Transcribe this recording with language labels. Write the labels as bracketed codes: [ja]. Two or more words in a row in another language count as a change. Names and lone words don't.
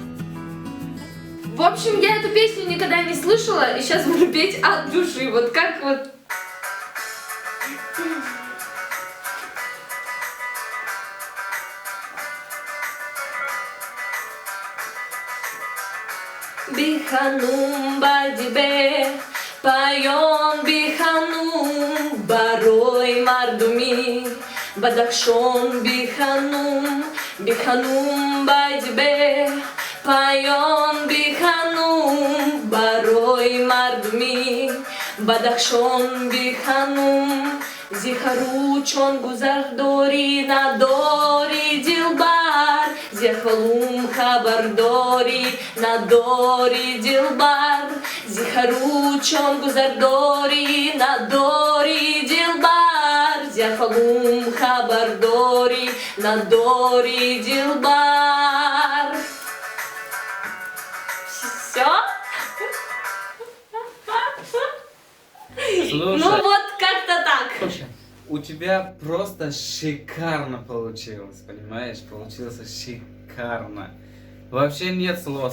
[ru] В общем, я эту песню никогда не слышала, и сейчас буду петь от души, вот как вот... [tg] Биханум бадибе, поем биханум, барой мардуми, бадахшон биханум, биханум бадибе, поем биханум, барой мардуми, бадахшон биханум, зихару чонгу зардори на дори дилбар. Зехалум хабардори на дори дилбар. Зихару чонгу зардори на дори дилбар. Зехалум хабардори на дори дилбар. [ru] Все? Слушай. Ну вот как-то так. Слушай, у тебя просто шикарно получилось, понимаешь? Получилось шикарно. Вообще нет слов.